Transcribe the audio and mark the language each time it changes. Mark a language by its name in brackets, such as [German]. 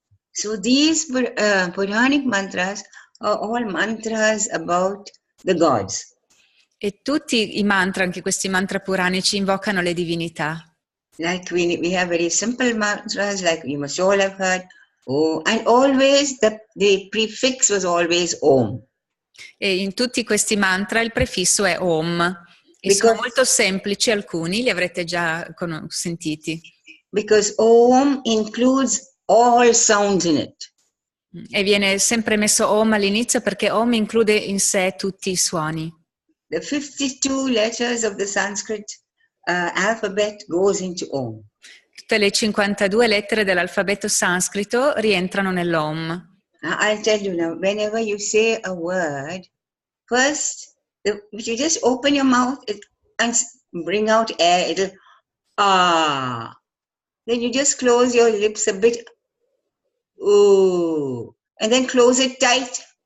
[English] So these Puranic mantras are all mantras about the gods. [Italian] E tutti i mantra, anche questi mantra puranici, invocano le divinità. [English] Like we have very simple mantras, like you must all have heard, oh, and always the prefix was always Om. [Italian] E in tutti questi mantra il prefisso è Om. E sono molto semplici alcuni, li avrete già sentiti. [English] Because Om includes all sounds in it. [Italian] E viene sempre messo Om all'inizio perché Om include in sé tutti i suoni. [English] The 52 letters of the Sanskrit alphabet goes into Om. [Italian] Tutte le 52 lettere dell'alfabeto sanscrito rientrano nell'Om. [English] I'll tell you now, whenever you say a word, first, if you just open your mouth and bring out air, it'll ah. Then you just close your lips a bit, ooh, and then close it tight.